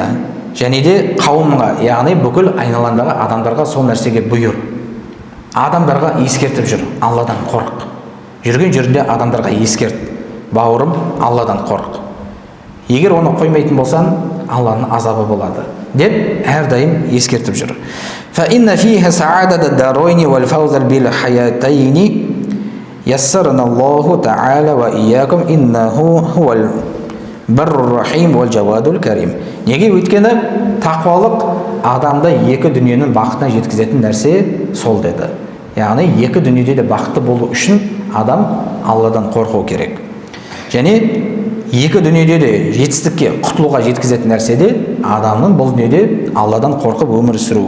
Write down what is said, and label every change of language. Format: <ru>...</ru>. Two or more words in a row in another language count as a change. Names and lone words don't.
<kk>Және де қауымға, яғни бүкіл айналаңдағы адамдарға сол нәрсеге бұйыр. Адамдарға ескертіп жүр, Алладан қорық. Жүрген жерінде адамдарға ескерт, бауырым, Алладан қорық. Егер оны қоймайтын болсан, Алланың азабы болады деп әрдайым ескертіп жүр.</kk> <ar>فإن فيها سعادة الدارين والفوز بالحياتين يسرنا الله تعالى وإياكم إنه هو البر الرحيم والجواد الكريم.</ar> <kk>Неге? Өйткені тақуалық адамды екі дүниенің бақытына жеткізетін нәрсе сол деді. Яғни екі дүниеде де бақытты болу үшін адам Алладан қорқу керек. Және екі дүниеде де жетістікке, құтылуға жеткізетін нәрсе де адамның бұл дүниеде Алладан қорқып өмір сүруі.</kk>